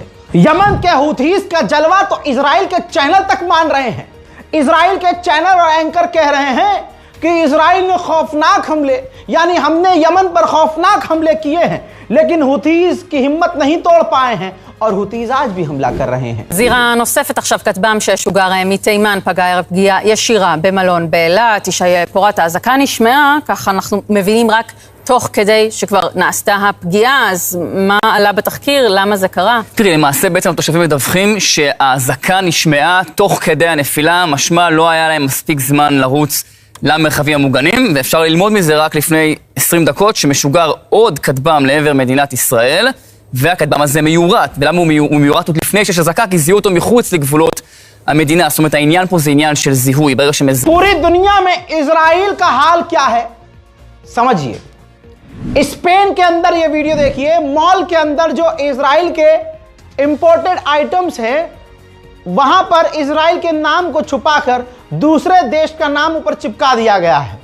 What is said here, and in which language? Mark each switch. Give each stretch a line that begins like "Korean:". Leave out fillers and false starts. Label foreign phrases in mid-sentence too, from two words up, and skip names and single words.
Hindi: यमन के हूथीज का जलवा तो इजराइल के चैनल तक मान रहे हैं। इजराइल के चैनल और एंकर कह रहे हैं कि इजराइल ने खौफनाक हमले, यानी हमने यमन पर खौफनाक हमले किए हैं, लेकिन हुतीज की हिम्मत नहीं तोड़ पाए हैं और हुतीज आज भी हमला कर रहे हैं।
Hebrew: זירה נוספת עכשיו, כטב"ם ששוגר מתימן פגע ערב פגיעה ישירה במלון באילת, פורת האזעקה נשמעה, ככה אנחנו מבינים רק תוך כדי שכבר נעשתה הפגיעה. אז מה עלה בתחקיר? למה זה קרה? תראי, למעשה בעצם התושבים מדווחים שהאזעקה נשמעה תוך כדי הנפילה, משמע לא היה להם מספיק זמן לרוץ למרחבים המוגנים, ואפשר ללמוד מזה רק לפני 20 דקות שמשוגר עוד כטב"ם לעבר מדינת ישראל, והכטב"ם הזה מיורט. ולמה הוא מיורט עוד לפני שיש אזעקה? כי זיהו אותו מחוץ לגבולות המדינה. זאת אומרת, העניין פה זה עניין של זיהוי. ברגע
Hindi: पूरी दुनिया में इजराइल का हाल क्या है समझिए। स्पेन के अंदर ये वीडियो देखिए, मॉल के अंदर जो इजराइल के
English: imported items
Hindi: हैं, वहां पर इजराइल के नाम को छुपाकर दूसरे देश का नाम ऊपर चिपका दिया गया है।